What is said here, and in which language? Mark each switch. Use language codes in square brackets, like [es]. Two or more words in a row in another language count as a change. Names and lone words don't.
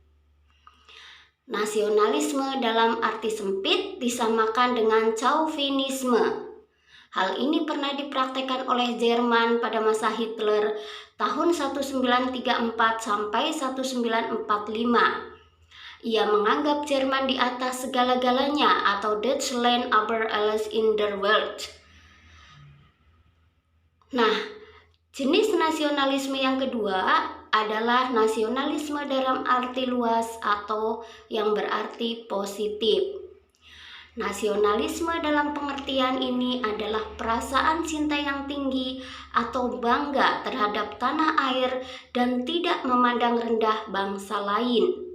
[id] Nasionalisme dalam arti sempit disamakan dengan chauvinisme. Hal ini pernah dipraktekkan oleh Jerman pada masa Hitler tahun 1934 sampai 1945. Ia menganggap Jerman di atas segala-galanya atau [de] Deutschland über alles in der Welt. [id] Nah, jenis nasionalisme yang kedua adalah nasionalisme dalam arti luas atau yang berarti positif. Nasionalisme dalam pengertian ini adalah perasaan cinta yang tinggi atau bangga terhadap tanah air dan tidak memandang rendah bangsa lain.